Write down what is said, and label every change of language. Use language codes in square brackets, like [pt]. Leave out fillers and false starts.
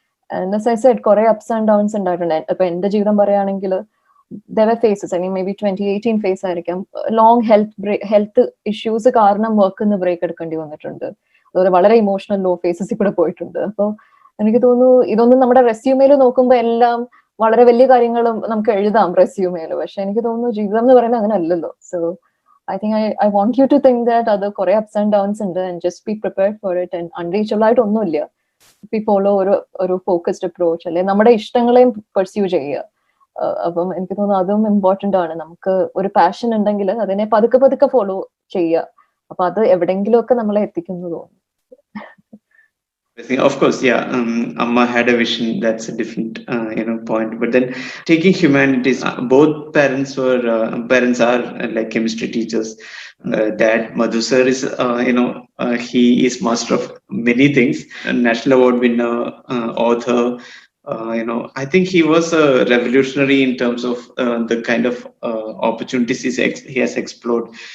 [ml] And as I said കുറെ ups and downs ഉണ്ടായിട്ടുണ്ട്. ഇപ്പൊ എന്റെ ജീവിതം പറയുകയാണെങ്കിൽ [en] there were phases, I mean maybe [ml] 2018 face ആയിരിക്കാം, ലോങ് ഹെൽത്ത് ഇഷ്യൂസ് കാരണം വർക്കിന്ന് ബ്രേക്ക് എടുക്കേണ്ടി വന്നിട്ടുണ്ട്. വളരെ ഇമോഷണൽ ലോ ഫേസസിൽ കൂടെ പോയിട്ടുണ്ട്. അപ്പോൾ എനിക്ക് തോന്നുന്നു ഇതൊന്നും നമ്മുടെ റെസ്യൂമേൽ നോക്കുമ്പോൾ എല്ലാം വളരെ വലിയ കാര്യങ്ങളും നമുക്ക് എഴുതാം റെസ്യൂമേൽ, പക്ഷെ എനിക്ക് തോന്നുന്നു ജീവിതം എന്ന് പറയുന്നത് അങ്ങനെ അല്ലല്ലോ. [en] so I think I want you to think that [ml] അത് കുറെ [en] ups and downs ഉണ്ട്, and just be prepared for it. And unreachable [ml] ആയിട്ട് ഒന്നുമില്ല. [en] We follow [ml] ഒരു ഫോക്കസ്ഡ് അപ്രോച്ച്, അല്ലെ നമ്മുടെ ഇഷ്ടങ്ങളെയും പെർസ്യൂ ചെയ്യുക. അപ്പം എനിക്ക് തോന്നുന്നു അതും ഇമ്പോർട്ടന്റ് ആണ്. നമുക്ക് ഒരു പാഷൻ ഉണ്ടെങ്കിൽ അതിനെ പതുക്കെ പതുക്കെ ഫോളോ ചെയ്യുക. അപ്പൊ അത് എവിടെയെങ്കിലും ഒക്കെ നമ്മളെ എത്തിക്കുന്നു തോന്നുന്നു. [en] Of course, yeah. Amma had a vision. That's a different, point. But then, taking humanities, both parents are like chemistry teachers. Dad, Madhu sir is, he is master of many things. A national award winner, author. I think he was a revolutionary in terms of the kind of opportunities he has explored.